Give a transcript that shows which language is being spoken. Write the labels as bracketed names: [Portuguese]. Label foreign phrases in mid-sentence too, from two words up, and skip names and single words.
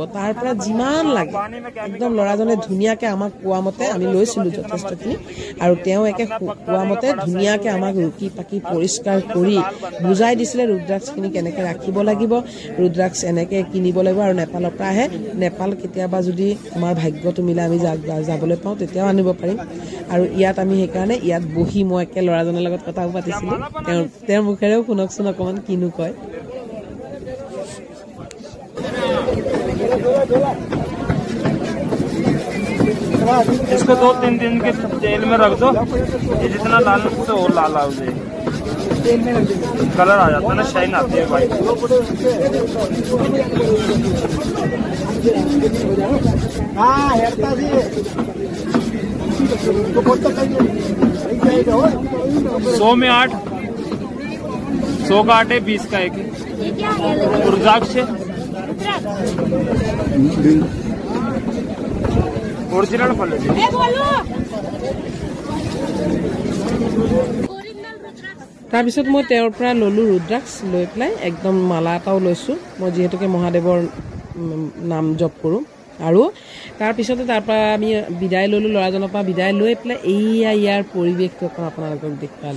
[Assamese] তাৰ পৰা যিমান লাগে একদম ল'ৰাজনে ধুনীয়াকৈ আমাক কোৱা মতে আমি লৈছিলোঁ যথেষ্টখিনি, আৰু তেওঁ একে কোৱা মতে ধুনীয়াকৈ আমাক ৰুকি পাকি পৰিষ্কাৰ কৰি বুজাই দিছিলে ৰুদ্ৰাক্ষখিনি কেনেকৈ ৰাখিব লাগিব, ৰুদ্ৰাক্ষ এনেকৈ কিনিব লাগিব। আৰু নেপালৰ পৰা আহে, নেপাল কেতিয়াবা যদি আমাৰ ভাগ্যটো মিলে আমি যাবলৈ পাওঁ, তেতিয়াও আনিব পাৰিম। আৰু ইয়াত আমি সেইকাৰণে ইয়াত বহি মই একে ল'ৰাজনৰ লগত কথাও পাতিছিলোঁ, তেওঁৰ মুখেৰেও শুনকচোন অকণমান কিনো কয়। [Hindi] इसको 2-3 दिन के तेल में रख दो, ये जितना लाल से और लाल हो जाए, कलर आ जाता है ना, शाइन आती है भाई। हाँ 100 में 8, 100 का 8 है, 20 का 1 है। रुद्राक्ष ओरिजिनल फल है। [Assamese] তাৰপিছত মই তেওঁৰ পৰা ল'লোঁ ৰুদ্ৰাক্ষ, লৈ পেলাই একদম মালা এটাও লৈছোঁ, মই যিহেতুকে মহাদেৱৰ নাম জপ কৰোঁ। আৰু তাৰপিছতে তাৰ পৰা আমি বিদায় ল'লোঁ, ল'ৰাজনৰ পৰা বিদায় লৈ পেলাই ইয়াৰ পৰিৱেশটো অকণ আপোনালোকক দেখুৱালোঁ।